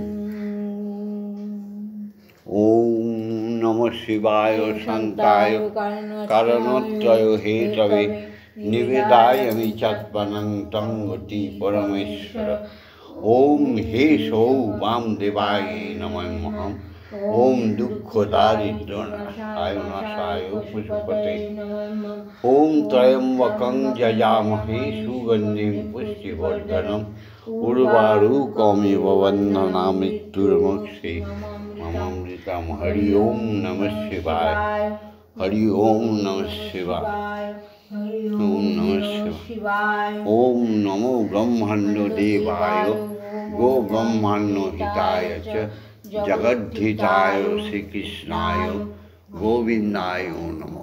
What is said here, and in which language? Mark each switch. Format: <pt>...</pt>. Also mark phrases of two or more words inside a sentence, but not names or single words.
<sa>ওম নমঃ শিবায় শান্তায় কারণত্রয় হেতবে নিবেদায়ামি চাত্মানং তং গতি পরমেশ্বর। ওম হে সৌ বামদেবায় নমঃ। ওম দুঃখ দারিদ্র নাশায় পশুপতে। ওম ত্রয়ম্বকং যজামহে সুগন্ধিং পুষ্টিবর্ধনম উর্বারুকমিব বন্ধনা মৃত্যুর্মোক্ষে মমামৃতম। হরি ওম নমঃ শিবায়। হরি ওম নমঃ শিবায়। ওম নমঃ শিবায়। ওম নমো ব্রহ্মাণ্ড দেবায় গো ব্রহ্মাণ্ড হিতায় চ জগদ্ধিতায় শ্রীকৃষ্ণায় গোবিন্দায় নমঃ।</sa>